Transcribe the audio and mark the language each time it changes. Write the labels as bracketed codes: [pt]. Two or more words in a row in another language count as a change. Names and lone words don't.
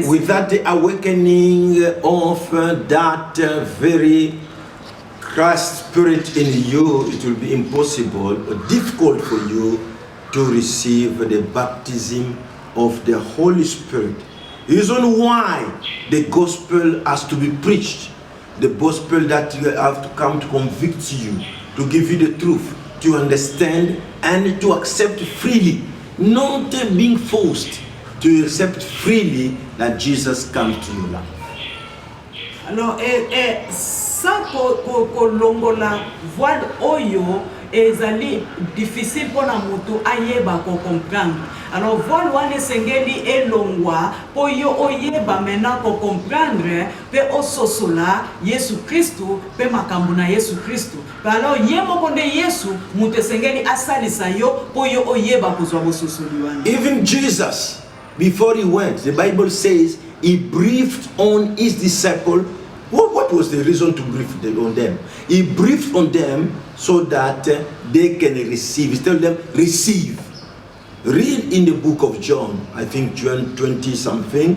[en] without the awakening of that very Christ spirit in you, it will be impossible or difficult for you to receive the baptism of the Holy Spirit. The reason why the gospel has to be preached, the gospel that you have to come to convict you, to give you the truth, to understand and to accept freely, not being forced, to accept freely that Jesus comes to your life. [ln] Alors, sans kolongola voile oyo ezali [fr] difficile pour la [ln] moto ayeba ko comprendre. Alors voile wana sengeli elongwa po yo oyeba maintenant ko comprendre pe ososola Yesu Kristo pe makambo na Yesu Kristo. Alors yemo konde Yesu moto sengeli asalisa yo po yo oyeba kozwa bososoli wana. [en] Even Jesus, before he went, the Bible says he breathed on his disciples. What was the reason to breathe on them? He breathed on them so that they can receive. He told them, receive. Read in the book of John, I think John 20 something.